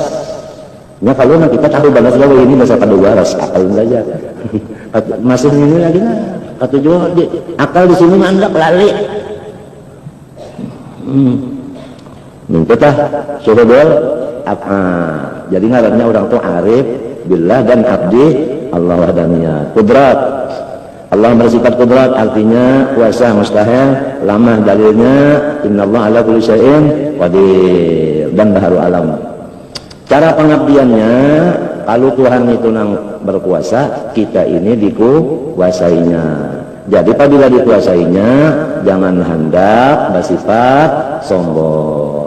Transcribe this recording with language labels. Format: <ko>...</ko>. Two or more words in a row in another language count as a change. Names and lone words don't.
<bjn>Ya kalau nang kita tahu balas bahwa ini bahasa pada waras, akal saja. Masih ini lagi nah, katujuh akal di sini mandak lali.</bjn> <ar>Kita شهود الأفعال.</ar> <bjn>Jadi ngarannya orang tuh</bjn> <ar>عارف بالله</ar> <bjn>dan abdi Allah wahdaniyat. Kudrat. Allah bersifat kudrat artinya kuasa mustahil, lamah dalilnya</bjn> <ar>إن الله على كل شيء قدير</ar> <bjn>dan baharu alam. Cara pengabdiannya kalau Tuhan itu nang berkuasa, kita ini dikuasainya. Jadi apabila dikuasainya jangan hendak bersifat sombong.</bjn>